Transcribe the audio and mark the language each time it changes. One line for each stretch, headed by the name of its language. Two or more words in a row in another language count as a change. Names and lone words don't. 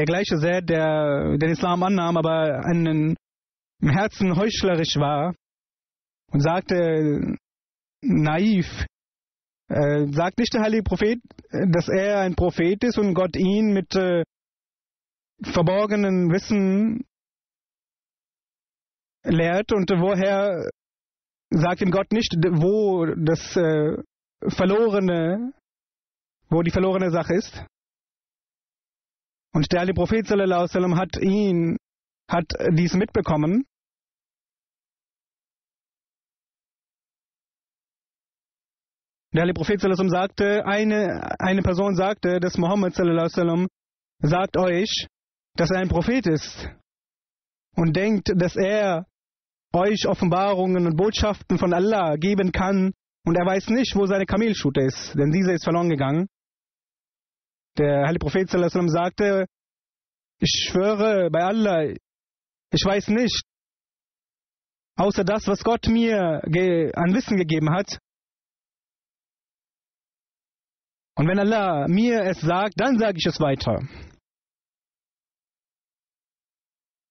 German: gleiche Zaid, der den Islam annahm, aber im Herzen heuchlerisch war und sagte, naiv, sagt nicht der heilige Prophet, dass er ein Prophet ist und Gott ihn mit verborgenen Wissen lehrt, und woher sagt ihm Gott nicht, wo die verlorene Sache ist? Und der heilige Prophet
Arabic: صلى الله عليه وسلم
German: hat dies mitbekommen. Der heilige Prophet
Arabic: صلى الله عليه وسلم
German: sagte, eine Person sagte, dass Mohammed
Arabic: صلى الله عليه وسلم
German: sagt euch, dass er ein Prophet ist und denkt, dass er euch Offenbarungen und Botschaften von Allah geben kann, und er weiß nicht, wo seine Kamelstute ist, denn diese ist verloren gegangen. Der heilige Prophet
Arabic: صلى الله عليه وسلم
German: sagte, ich schwöre bei Allah, ich weiß nicht, außer das, was Gott mir an Wissen gegeben hat. Und wenn Allah mir es sagt, dann sage ich es weiter.